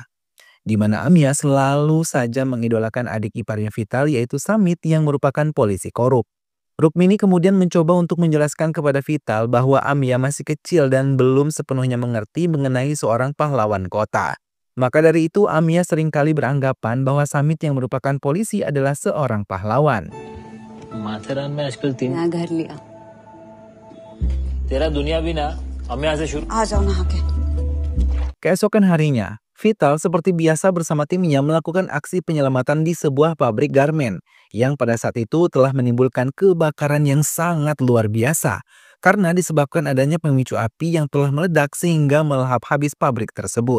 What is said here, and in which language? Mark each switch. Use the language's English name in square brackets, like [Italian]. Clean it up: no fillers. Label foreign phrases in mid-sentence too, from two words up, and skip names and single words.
[Indonesian] Di mana Amya selalu saja mengidolakan adik iparnya Vital yaitu Samit yang merupakan polisi korup. Rukmini kemudian mencoba untuk menjelaskan kepada Vital bahwa Amya masih kecil dan belum sepenuhnya mengerti mengenai seorang pahlawan kota. Maka dari itu Amya seringkali beranggapan bahwa Samit yang merupakan polisi adalah seorang pahlawan. [Hindi] माथेरान में आजकल तीन नया घर लिया। तेरा दुनिया भी ना हम यहाँ से शुरू आ जाओ नहा के। [Indonesian] Keesokan harinya, Vital seperti biasa bersama timnya melakukan aksi penyelamatan di sebuah pabrik garmen yang pada saat itu telah menimbulkan kebakaran yang sangat luar biasa karena disebabkan adanya pemicu api yang telah meledak sehingga melahap habis pabrik tersebut.